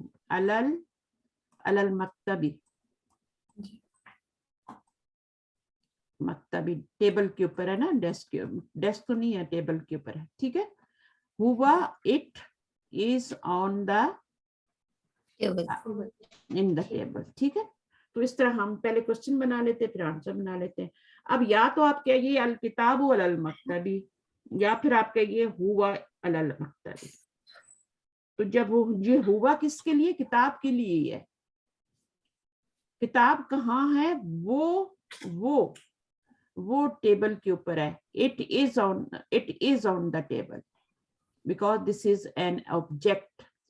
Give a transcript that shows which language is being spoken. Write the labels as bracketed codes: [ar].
[ur] علل مکتبی, مکتبی table کے اوپر ہے نا, ڈیسک تو نہیں ہے, ٹیبل کے اوپر ہے, ٹھیک ہے. [en] ہوا it is on the in the table, [ur] ٹھیک ہے. تو اس طرح ہم پہلے کوشچن بنا لیتے پھر آنسر بنا لیتے ہیں. اب یا تو آپ کہیے [ar] الکتاب علی المکتبی, [ur] یا پھر آپ کہیے [ar] ہوا علی المکتبی. [ur] تو جب یہ ہوا کس کے لیے؟ کتاب کے لیے ہے. کتاب کہاں ہے؟ وہ ٹیبل کے اوپر ہے. [en] it is on the table because this is an object.